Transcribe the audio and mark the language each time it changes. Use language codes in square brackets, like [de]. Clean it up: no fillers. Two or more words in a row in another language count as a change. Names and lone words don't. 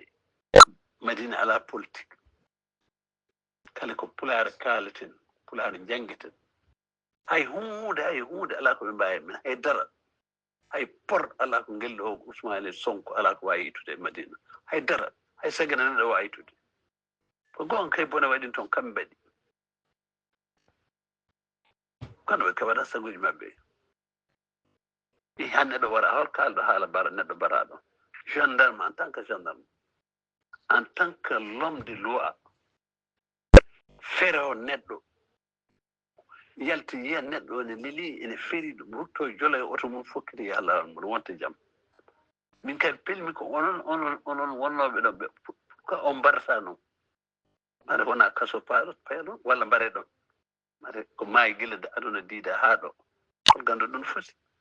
[ff] Madina ala politique kala ko pulaar kaaleten pulaar jangueten hay hunde ala ko ɓe mbawi men haydara hay por ala ko ngelɗo o Ousmane Sonko ala ko wawi yitude e Madina haydara hay sagana neɗɗo wawi yitude ko gon kay bone waɗin toon kamɓe mbaɗi kono ɓe keɓata saguji maɓɓe han neɗɗo wara hol kalɗo haala bara neɗɗo baraɗo gendarme [fr] en tant que gendarme en tant que l'homme de loi [ff] fere o neɗɗo yalti yiya neɗɗo ne leli ene feri ɗum rutto jola e oto mum fokkiti ya lawol mum wonta jaam min kadi pelmi ko onon wonnoɓe ɗo ɓe ko on mbarata noon mare wona kaso payaɗon walla mbare ɗon mare ko maayi gila de aduna diida haa ɗo hol gandu ɗum foti